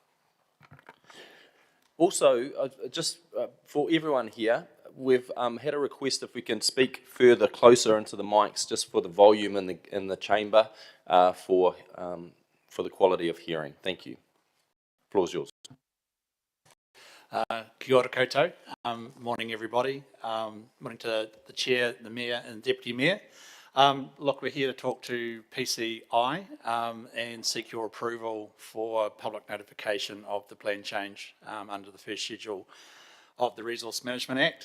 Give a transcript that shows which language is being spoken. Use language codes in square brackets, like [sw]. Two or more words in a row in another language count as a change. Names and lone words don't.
[en] Also, just for everyone here, we've had a request if we can speak further closer into the mics, just for the volume in the chamber, for the quality of hearing. Thank you. Floor is yours. [mi] Kia ora koutou. [en] Morning, everybody. Morning to the Chair, the Mayor and Deputy Mayor. Look, we're here to talk to PCI and seek your approval for public notification of the plan change under the first schedule of the Resource Management Act.